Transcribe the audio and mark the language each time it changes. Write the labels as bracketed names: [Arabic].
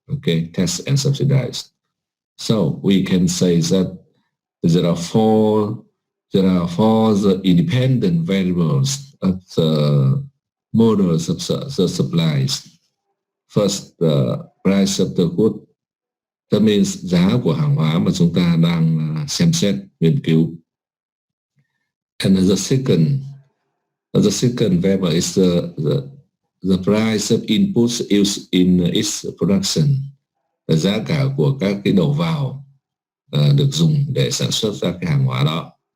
[English] Okay, tax and subsidize. So we can say that there are four the independent variables of the models of the supplies. First, the price of the good. That means [Vietnamese] giá của hàng hóa mà chúng ta đang xem xét, nghiên cứu. [English] And the second variable is the price of inputs used in its production. [Vietnamese] Giá cả của các cái đầu vào được dùng để sản xuất ra cái hàng hóa đó.